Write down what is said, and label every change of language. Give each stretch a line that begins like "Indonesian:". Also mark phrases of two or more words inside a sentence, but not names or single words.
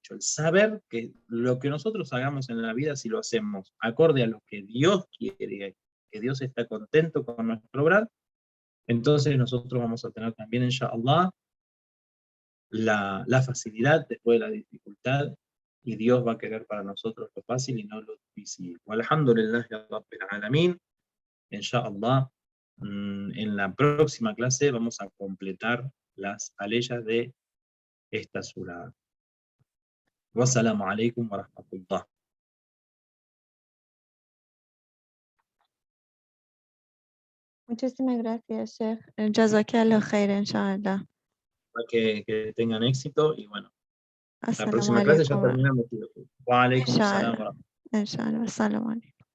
Spanish: El saber que lo que nosotros hagamos en la vida, si lo hacemos acorde a lo que Dios quiere, que Dios está contento con nuestro obrar, entonces nosotros vamos a tener también, inshallah, la facilidad después de la dificultad, y Dios va a querer para nosotros lo fácil y no lo difícil.
Arabic: والحمد لله رب العالمين.
Spanish: Inshallah, en la próxima clase vamos a completar las aleyas de esta sura.
Arabic: والسلام عليكم ورحمة الله.
Spanish: Muchísimas gracias, Sheikh.
Arabic: جزاك الله خير، إن شاء الله.
Spanish: Que tengan éxito y bueno, la
Arabic: Assalamu
Spanish: próxima clase ya
Arabic: alaikum.
Spanish: terminamos.
Arabic: وعليكم السلام و Inshallah. rahmatullah. إن شاء الله. السلام عليكم.